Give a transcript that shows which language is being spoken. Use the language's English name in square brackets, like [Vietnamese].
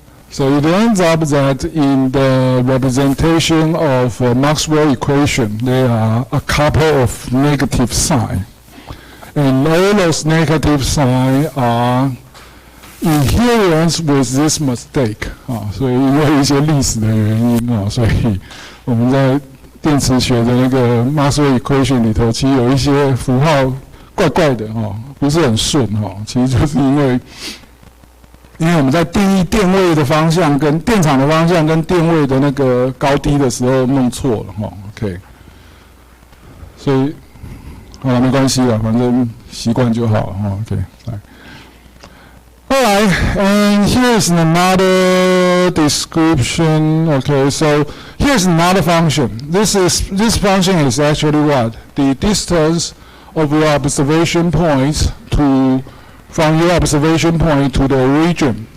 [English] So it ends up that in the representation of Maxwell equation, there are a couple of negative signs. And all those negative signs are inherent with this mistake. [Chinese] 所以因为一些历史的原因所以我们在电磁学的那个 Maxwell equation 里头，其实有一些符号怪怪的不是很顺其实就是因为我们在定义电位的方向跟电场的方向跟电位的那个高低的时候弄错了OK， 所以好了没关系了，反正习惯就好了OK， 来。 [English] Alright, and here's another description. Okay, so here's another function. This function is actually what? The distance of your observation point from your observation point to the origin.